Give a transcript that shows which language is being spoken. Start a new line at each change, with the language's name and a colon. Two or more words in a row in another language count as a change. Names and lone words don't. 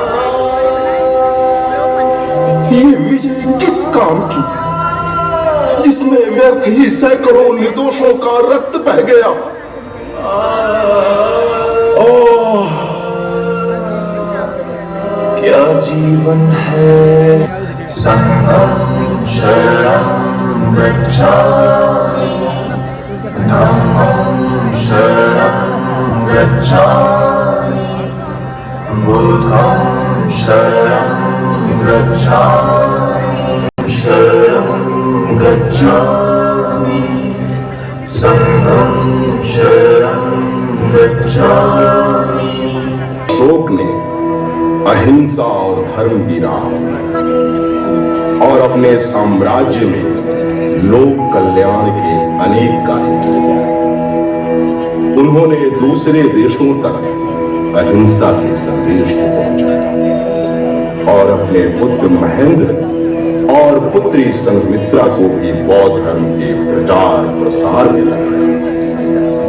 Hindi: ये विजय किस काम की, जिसमें व्यर्थ ही सैकड़ों निर्दोषों का रक्त बह गया। ओह, क्या जीवन है।
Pali: संगम शरणं गच्छामि, धम्मं शरणं गच्छामि, बुद्धं शरणं गच्छामि, शरणं गच्छामि, संगम शरणं गच्छामि।
Hindi: अशोक ने अहिंसा और धर्म की राह अपनाई और अपने साम्राज्य में लोक कल्याण के अनेक कार्य किए। उन्होंने दूसरे देशों तक अहिंसा के संदेश को पहुंचाया और अपने पुत्र महेंद्र और पुत्री संघमित्रा को भी बौद्ध धर्म के प्रचार प्रसार में लगाया।